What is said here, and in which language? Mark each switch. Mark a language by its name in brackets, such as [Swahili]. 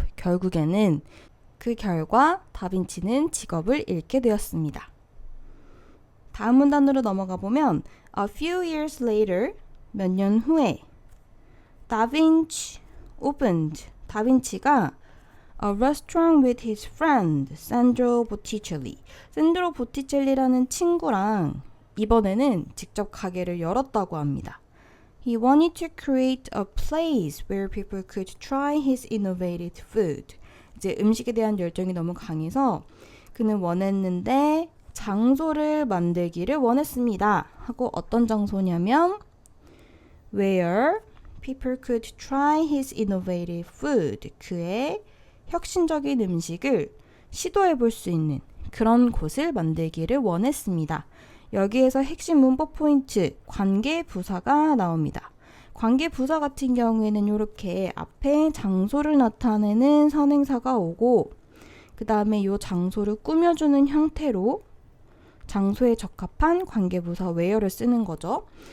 [Korean] 결국에는 그 결과 다빈치는 직업을 잃게 되었습니다. 다음 문단으로 넘어가 보면 [English] A few years later [Korean] 몇 년 후에 [English] 다빈치 opened. 다빈치가 a restaurant with his friend Sandro Botticelli. [Korean] 샌드로 보티첼리라는 친구랑 이번에는 직접 가게를 열었다고 합니다. [English] He wanted to create a place where people could try his innovative food. [Korean] 이제 음식에 대한 열정이 너무 강해서 그는 원했는데 장소를 만들기를 원했습니다. 하고 어떤 장소냐면 [English] where people could try his innovative food. [Korean] 그의 혁신적인 음식을 시도해 볼 수 있는 그런 곳을 만들기를 원했습니다. 여기에서 핵심 문법 포인트, 관계부사가 나옵니다. 관계부사 같은 경우에는 이렇게 앞에 장소를 나타내는 선행사가 오고 그 다음에 이 장소를 꾸며주는 형태로 장소에 적합한 관계부사 where를 쓰는 거죠.